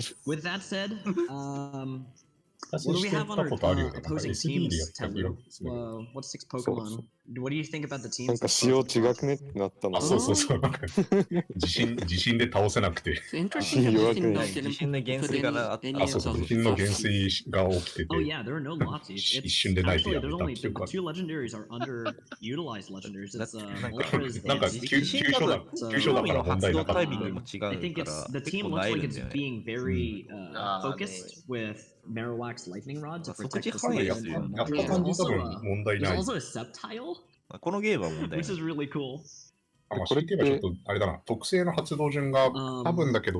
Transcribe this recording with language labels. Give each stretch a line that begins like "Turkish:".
English: With that said, what do we have on our opposing teams, Telu? What 6 Pokemon? What do you think about the teams?
Japanese: なんか仕様違くねってなったの。あ、そうそうそう。なんか地震で倒せなくて。地震の減衰があった。あ、そうそう。地震の減衰が起きてて。
English: Oh yeah, there are no Lotties.
Japanese: 一瞬でないでやめた。
English: Actually, there's only 2 legendaries are underutilized legendaries. It's Ultras
Japanese: なんか急所だから問題なかった。
English: I think it's the team looks like it's being very focused with Marowak's lightning rod to protect the civilians. There's also a Sceptile,
Japanese: このゲームは問題ない。
English: which is really cool.
Japanese: これって言えばちょっとあれだな、特性の発動順が多分だけど